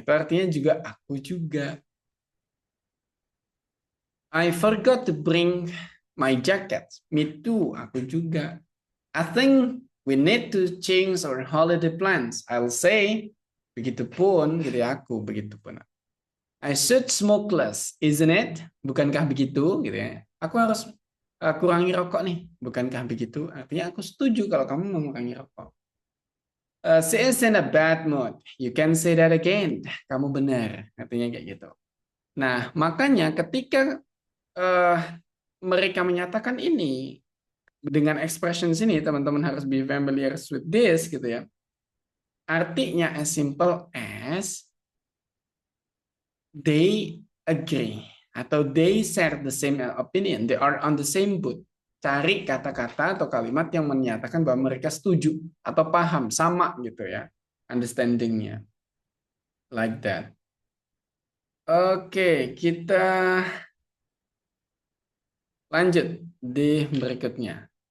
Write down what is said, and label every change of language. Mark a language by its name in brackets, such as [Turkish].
[Indonesian] Itu artinya juga aku juga. [English] I forgot to bring my jacket. Me too, [Indonesian] aku juga. [English] I think we need to change our holiday plans. I'll say, [Indonesian] begitupun gitu ya aku, begitupun. [English] I should smoke less, isn't it? [Indonesian] Bukankah begitu gitu ya. Aku harus kurangi rokok nih, bukankah begitu? Artinya aku setuju kalau kamu mau mengurangi rokok. [English] She is in a bad mood. You can say that again. [Indonesian] Kamu benar, artinya kayak gitu. Nah, makanya ketika mereka menyatakan ini dengan expression sini, teman-teman harus [English] be familiar with this [Indonesian] gitu ya. [English] Artinya as simple as they agree atau they share the same opinion, they are on the same boat. [Indonesian] Cari kata-kata atau kalimat yang menyatakan bahwa mereka setuju atau paham, sama gitu ya, understanding-nya. Like that. Oke, kita lanjut di berikutnya.